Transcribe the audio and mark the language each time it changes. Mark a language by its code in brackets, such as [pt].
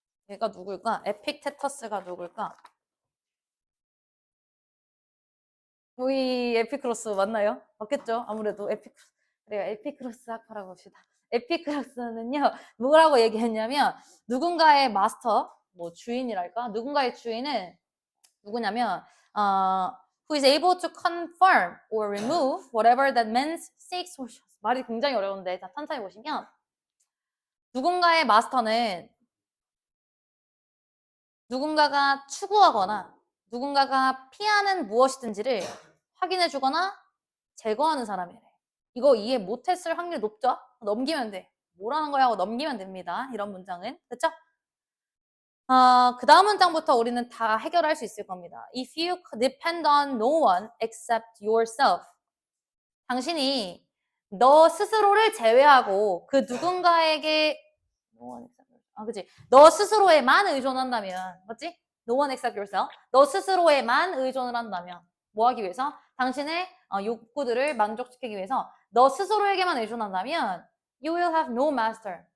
[ko] 얘가 누굴까? 에픽테터스가 누굴까? 우리 에피크로스 맞나요? 맞겠죠? 아무래도 에피크로스. 그래요. 에피크로스 학파라고 봅시다. 에피크로스는요, 뭐라고 얘기했냐면, 누군가의 마스터, 뭐 주인이랄까? 누군가의 주인은 누구냐면, [en] who is able to confirm or remove whatever that man seeks or shows. [ko] 말이 굉장히 어려운데, 자, 천천히 보시면, 누군가의 마스터는 누군가가 추구하거나 누군가가 피하는 무엇이든지를 확인해 주거나 제거하는 사람이래. 이거 이해 못했을 확률이 높죠? 넘기면 돼. 뭐라는 거야 하고 넘기면 됩니다. 이런 문장은. 그쵸? 그 다음 문장부터 우리는 다 해결할 수 있을 겁니다. [en] If you depend on no one except yourself. [ko] 당신이 너 스스로를 제외하고 그 누군가에게 그치? 너 스스로에만 의존한다면, 맞지? [en] No one except yourself. [ko] 너 스스로에만 의존을 한다면 뭐 하기 위해서? 당신의 욕구들을 만족시키기 위해서 너 스스로에게만 의존한다면 [en] you will have no master.